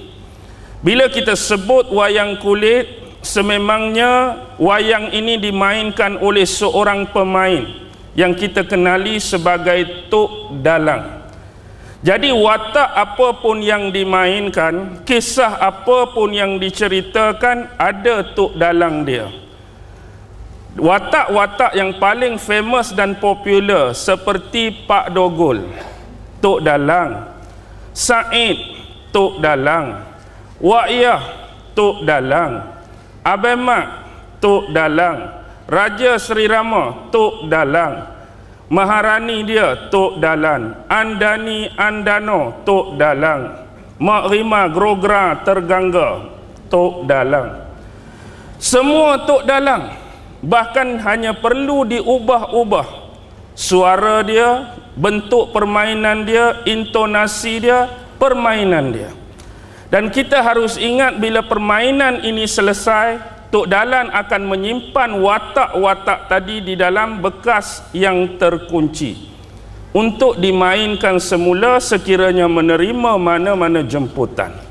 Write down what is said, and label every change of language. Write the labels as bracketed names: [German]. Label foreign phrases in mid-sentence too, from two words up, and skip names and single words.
[Malay] Bila kita sebut wayang kulit, sememangnya wayang ini dimainkan oleh seorang pemain yang kita kenali sebagai Tok Dalang. Jadi watak apapun yang dimainkan, kisah apapun yang diceritakan, ada Tok Dalang dia. Watak-watak yang paling famous dan popular seperti Pak Dogol, Tok Dalang; Said, Tok Dalang; Wa'iyah, Tok Dalang; Abang Mat, Tok Dalang; Raja Sri Rama, Tok Dalang; Maharani dia, Tok Dalang; Andani Andano, Tok Dalang; Mak Rima Grogra Tergangga, Tok Dalang. Semua Tok Dalang, bahkan hanya perlu diubah-ubah suara dia, bentuk permainan dia, intonasi dia, permainan dia. Dan kita harus ingat, bila permainan ini selesai, Tok Dalang akan menyimpan watak-watak tadi di dalam bekas yang terkunci untuk dimainkan semula sekiranya menerima mana-mana jemputan.